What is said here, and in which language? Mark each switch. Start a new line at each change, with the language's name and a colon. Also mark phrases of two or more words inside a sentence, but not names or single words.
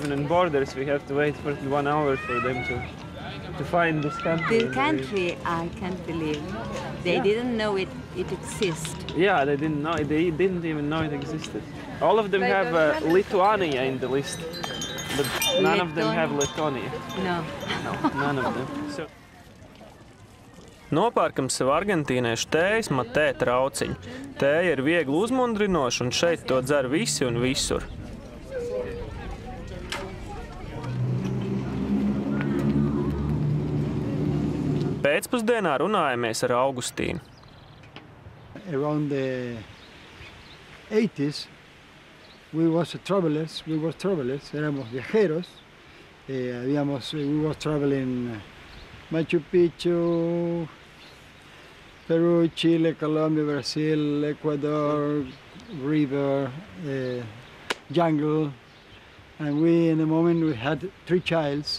English: Even in borders, we have to wait for 1 hour for them to find this country. the country, I can't believe. They didn't know it exists. Yeah, they didn't know. They didn't even know it existed. All of them have Lithuania in the list, but none of them have Lithuania. No. No, none of them. So...
Latvian: Nopērkam sev argentīniešu tējas matē trauciņu. Tēja ir viegli uzmundrinoša, un šeit to dzer visi un visur. Pēcpusdienā runājamies ar Augustīnu.
English: Around the 80s, we was travelers,
Spanish: éramos viajeros.
English: We was traveling Machu Picchu, Peru, Chile, Colombia, Brazil, Ecuador, river, jungle, and in the moment we had 3 childs.